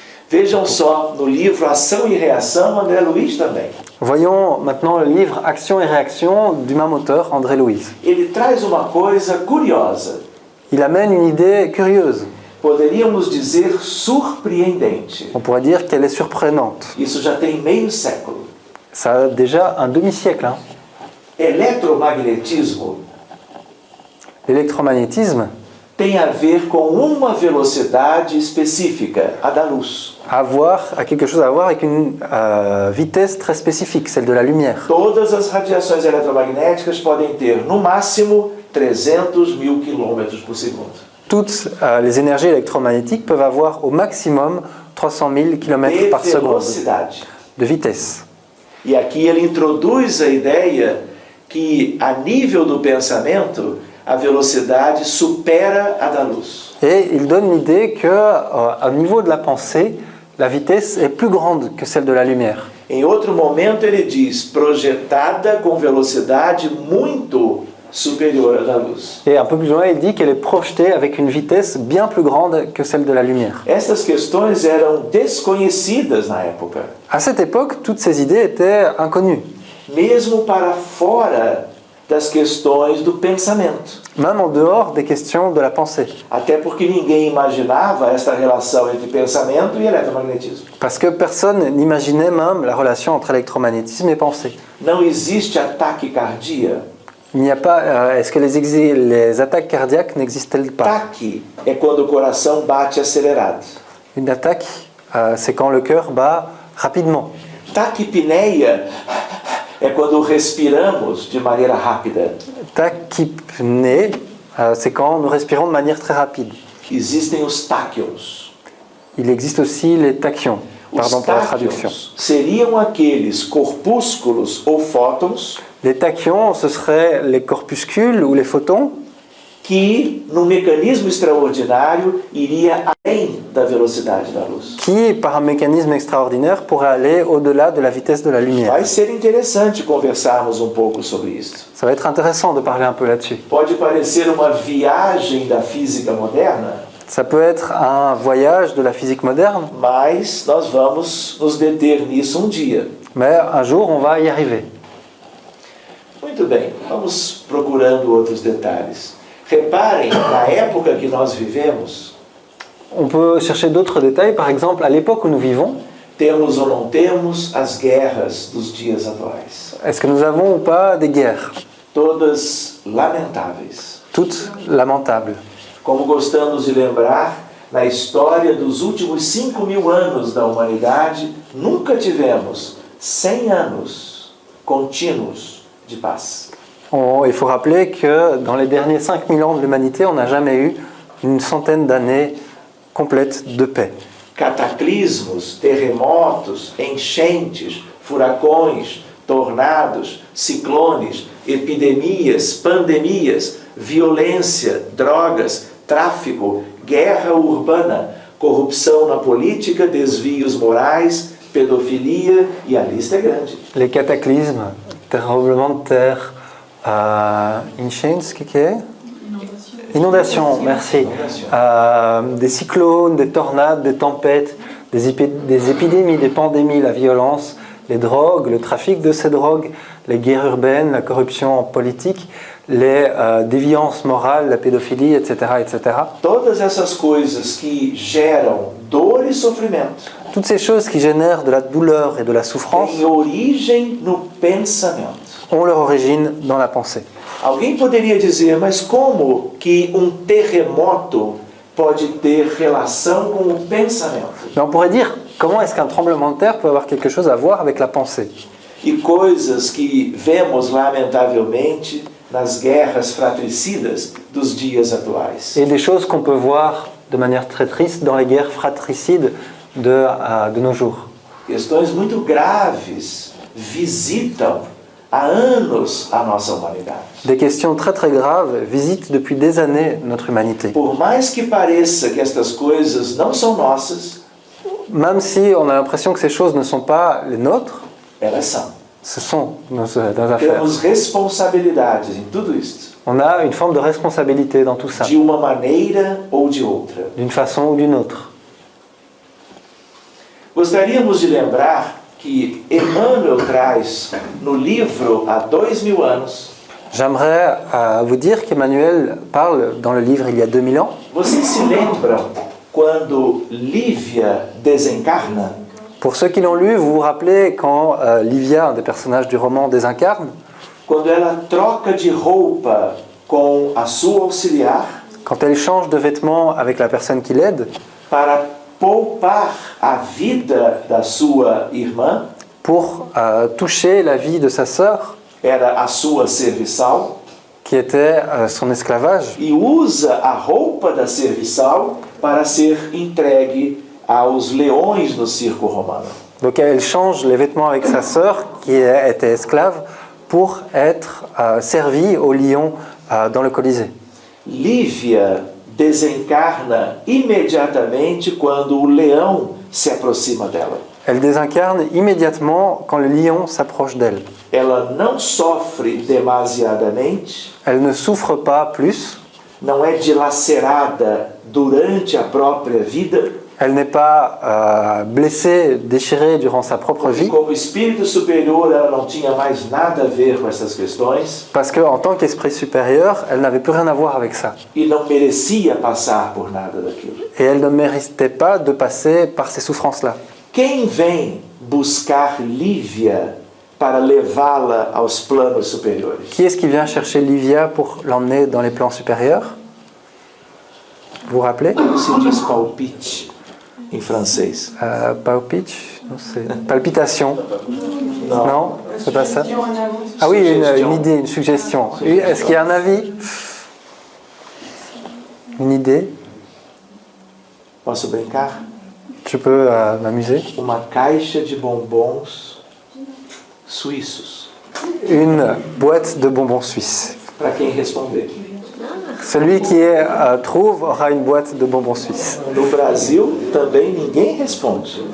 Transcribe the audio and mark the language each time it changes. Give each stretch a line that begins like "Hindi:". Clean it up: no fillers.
Portuguese: Vejam só, no livro Ação e Reação, André Luiz também.
French: Voyons maintenant le livre Action et réaction du même auteur, André Louise.
Portuguese: Ele traz uma coisa curiosa,
French: Il amène une idée curieuse.
Portuguese: poderíamos dizer surpreendente.
French: On pourrait dire qu'elle est surprenante.
Portuguese: Isso já tem meio século.
French: Ça a déjà un demi-siècle.
Portuguese: Eletromagnetismo
French: L'électromagnétisme
Portuguese: tem a ver com uma velocidade específica, a da luz.
French: a quelque chose à voir avec une vitesse très spécifique, celle de la lumière.
Portuguese: Todas as radiações eletromagnéticas podem ter, no máximo, 300.000 km por segundo.
French: Toutes les énergies électromagnétiques peuvent avoir au maximum 300 000 km
Portuguese: De
French: par seconde
Portuguese: velocidade.
French: de vitesse.
Portuguese: E aqui ele introduz a ideia que, a nível do pensamento, a velocidade supera a da luz.
French: Et il donne l'idée qu'au niveau de la pensée, la vitesse est plus grande que celle de la lumière.
Portuguese: Em outro momento ele diz, projetada com velocidade muito superior à da luz.
French: Et un peu plus loin, il dit qu'elle est projetée avec une vitesse bien plus grande que celle de la lumière.
Portuguese: Essas questões eram desconhecidas na época,
French: À cette époque, toutes ces idées étaient inconnues,
Portuguese: mesmo para fora das questões do pensamento.
French: même en dehors des questions de la pensée.
Portuguese: Até porque ninguém imaginava esta relação entre pensamento e eletromagnetismo.
French: Parce que personne n'imaginait même la relation entre électromagnétisme et pensée.
Portuguese: Não existe a taquicardia.
French: Il n'y a pas. Est-ce que les attaques cardiaques n'existent-elles pas?
Portuguese: Taque é quando o coração bate acelerado.
French: Une attaque, c'est quand le cœur bat rapidement.
Portuguese: Taquipneia é quando respiramos de maneira rápida.
French: Tachypnée, c'est quand nous respirons de manière très rapide.
Portuguese: Existem os táquions.
French: Il existe aussi les tachyons. Pardon
Portuguese: Os
French: pour la traduction.
Portuguese: táquions seriam aqueles corpúsculos ou fótons
French: Les tachyons, ce seraient les corpuscules ou les photons
Portuguese: que, num mecanismo extraordinário, iria além da velocidade da luz.
French: qui, par un mécanisme extraordinaire, pourraient aller au-delà de la vitesse de la lumière.
Portuguese: Vai ser interessante conversarmos um pouco sobre isso.
French: Ça va être intéressant de parler un peu là-dessus.
Portuguese: Pode parecer uma viagem da física moderna,
French: Ça peut être un voyage de la physique moderne,
Portuguese: mas nós vamos nos deter nisso um dia.
French: mais un jour, on va y arriver.
Portuguese: Muito bem, vamos procurando outros detalhes. Reparem, na época que nós vivemos,
French: On peut chercher d'autres détails. Par exemple, à l'époque où nous vivons,
Portuguese: temos ou não temos as guerras dos dias atuais.
French: est-ce que nous avons ou pas des guerres?
Portuguese: Todas lamentáveis.
French: Toutes lamentables.
Portuguese: Como gostamos de lembrar, na história dos últimos 5.000 anos da humanidade, nunca tivemos 100 anos contínuos de paz.
French: Il faut rappeler que dans les derniers 5000 ans de l'humanité, on n'a jamais eu une centaine d'années complètes de paix.
Portuguese: Cataclismos, terremotos, enchentes, furacões, tornados, ciclones, epidemias, pandemias, violência, drogas, tráfico, guerra urbana, corrupção na política, desvios morais, pedofilia e a lista é grande.
French: Les cataclysmes, tremblements de terre, qu'est-ce que c'est? Inondations, merci. Des cyclones, des tornades, des tempêtes, des épidémies, des pandémies, la violence, les drogues, le trafic de ces drogues, les guerres urbaines, la corruption politique, les déviances morales, la pédophilie, etc., etc.
Portuguese: Todas essas coisas que geram dor e sofrimento
French: Toutes ces choses qui génèrent de la douleur et de la souffrance
Portuguese: têm origem no pensamento.
French: ont leur origine dans la pensée.
Portuguese: Alguém poderia dizer, mas como que terremoto pode ter relação com o pensamento?
French: Mais on pourrait dire, comment est-ce qu'un tremblement de terre peut avoir quelque chose à voir avec la pensée?
Portuguese: E coisas que vemos lamentavelmente nas guerras fratricidas dos dias atuais.
French: Et des choses qu'on peut voir de manière très triste dans les guerres fratricides de nos jours.
Portuguese: Questões muito graves visitam há anos a nossa humanidade.
French: Des questions très très graves visitent depuis des années notre humanité.
Portuguese: Por mais que pareça que estas coisas não são nossas,
French: Même si on a l'impression que ces choses ne sont pas les nôtres,
Portuguese: elas são.
French: ce sont nos affaires.
Portuguese: Temos responsabilidades em tudo isto.
French: On a une forme de responsabilité dans tout ça,
Portuguese: de uma maneira ou de outra.
French: d'une façon ou d'une autre.
Portuguese: Gostaríamos de lembrar que Emmanuel traz no livro há 2000 anos.
French: J'aimerais vous dire qu'Emmanuel parle dans le livre il y a 2000 ans.
Portuguese: Vocês se lembram quando Lívia desencarna?
French: Pour ceux qui l'ont lu, vous vous rappelez quand Livia, un des personnages du roman, désincarne,
Portuguese: Quando ela troca de roupa com a sua auxiliar
French: quand elle change de vêtements avec la personne qui l'aide
Portuguese: para poupar a vida da sua irmã,
French: pour toucher la vie de sa sœur,
Portuguese: era a sua serviçal,
French: qui était son esclavage,
Portuguese: e usa a roupa da serviçal para ser entregue aos leões no circo romano.
French: donc elle change les vêtements avec sa sœur qui était esclave pour être servie au lion dans le Colisée.
Portuguese: Lívia desencarna imediatamente quando o leão se aproxima dela.
French: Elle désincarne immédiatement quand le lion s'approche d'elle.
Portuguese: Ela não sofre demasiadamente,
French: Elle ne souffre pas plus,
Portuguese: não é dilacerada durante a própria vida,
French: elle n'est pas blessée, déchirée durant sa propre
Portuguese: porque
French: vie,
Portuguese: como espírito superior ela não tinha mais nada a ver com essas questões
French: parce qu'en tant qu'esprit supérieur, elle n'avait plus rien à voir avec ça.
Portuguese: e não merecia passar por nada daquilo.
French: Et elle ne méritait pas de passer par ces souffrances-là.
Portuguese: Quem vem buscar Lívia para levá-la aos planos superiores?
French: Qui est-ce qui vient chercher Livia pour l'emmener dans les plans supérieurs? Vous vous rappelez?
Portuguese: Como se diz palpite em francês?
French: Palpite? Non, c'est palpitation.
Portuguese: Não.
French: Non, c'est pas ça. Ah oui, une idée, une suggestion. Est-ce qu'il y a un avis? Une idée?
Portuguese: Posso brincar?
French: Je peux m'amuser?
Portuguese: Uma caixa de bombons suíços.
French: Une boîte de bonbons suisses.
Portuguese: Para quem responder.
French: Celui qui trouve aura une boîte de bonbons suisses.
Portuguese: No Brasil também ninguém responde.